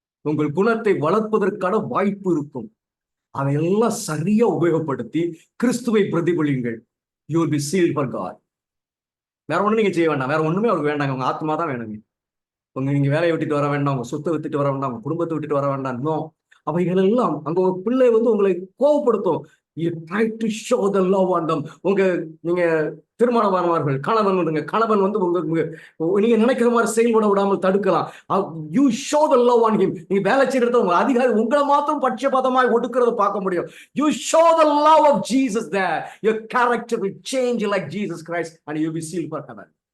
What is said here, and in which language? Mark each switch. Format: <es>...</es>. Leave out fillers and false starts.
<ta>உங்கள் குணத்தை வளர்ப்பதற்கான வாய்ப்பு இருக்கும். அதையெல்லாம் சரியா உபயோகப்படுத்தி கிறிஸ்துவை பிரதிபலியுங்கள்.</ta> <en>You will be sealed for God.</en> <ta>வேற ஒண்ணு நீங்க செய்ய வேண்டாம். வேற ஒண்ணுமே அவருக்கு வேண்டாங்க. உங்க ஆத்மா தான் வேணுங்க. நீங்க வேலையை விட்டுட்டு வர வேண்டாம், உங்க சொத்தை விட்டுட்டு வர வேண்டாம், உங்க குடும்பத்தை விட்டுட்டு வர வேண்டாம். இன்னும் அவைகள் எல்லாம் அங்க ஒரு பிள்ளை உங்களை கோவப்படுத்தும்.</ta> <en>You try to show the love on them.</en> <ta>நீங்க திருமணமானவர்கள், கணவன் நீங்க நினைக்கிற மாதிரி செயல்பட விடாமல் தடுக்கலாம்.</ta> <en>You show the love on him.</en> <ta>நீங்க வேலை செய்யறத உங்க அதிகாரி உங்களை மாத்திரம் பட்சபாதமாய் ஒடுக்கிறத பார்க்க முடியும்.</ta> <en>You show the love of Jesus there. Your character will change like Jesus Christ and you will be sealed for heaven.</en>